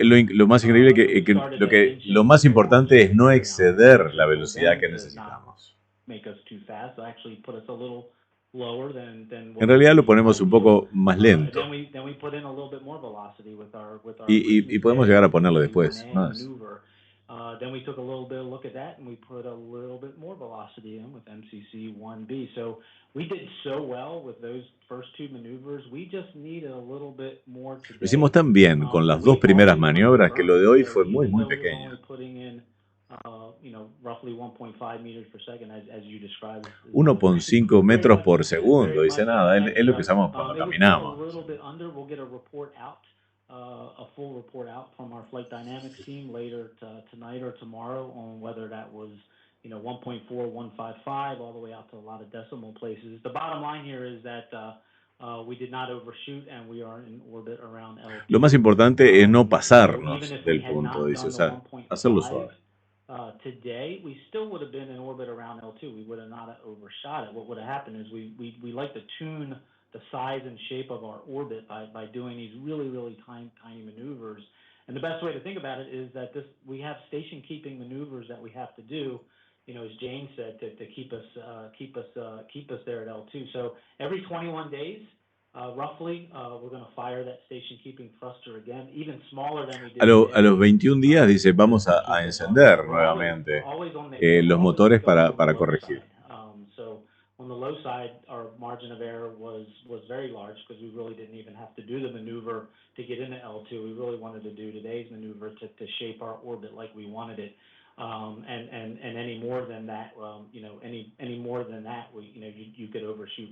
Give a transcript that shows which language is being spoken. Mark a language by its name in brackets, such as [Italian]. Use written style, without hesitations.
[Spanish] Lo más increíble que lo más importante es no exceder la velocidad que necesitamos. En realidad lo ponemos un poco más lento. Y podemos llegar a ponerlo después, más. [English] Then we took a little bit of look at that and we put a little bit more velocity in with MCC 1B. So we did so well with those first two maneuvers. We just needed a little bit more today. [Spanish] Lo hicimos tan bien con las dos primeras maniobras que lo de hoy fue muy, muy pequeño. 1.5 metros por segundo, dice nada, es lo que usamos cuando caminamos. [English] A full report out from our flight dynamics team later tonight or tomorrow on whether that was 1.4, 155 all the way out to a lot of decimal places. The bottom line here is that we did not overshoot and we are in orbit around L2. [Spanish] Lo más importante es no pasarnos del punto, dice, o sea, hacerlo suave. [English] Today, we still would have been in orbit around L2. We would have not overshot it. What would have happened is we like to tune the size and shape of our orbit by doing these really, really tiny maneuvers. And the best way to think about it is that we have station keeping maneuvers that we have to do, as Jane said, to keep us there at L2. So every 21 days, roughly, we're going to fire that station keeping thruster again, even smaller than we did. [Spanish] A los 21 días dice vamos a encender nuevamente los motores para corregir. [English] On the low side, our margin of error was very large because we really didn't even have to do the maneuver to get into L2. We really wanted to do today's maneuver to shape our orbit like we wanted it. And any more than that, any more than that, you could overshoot.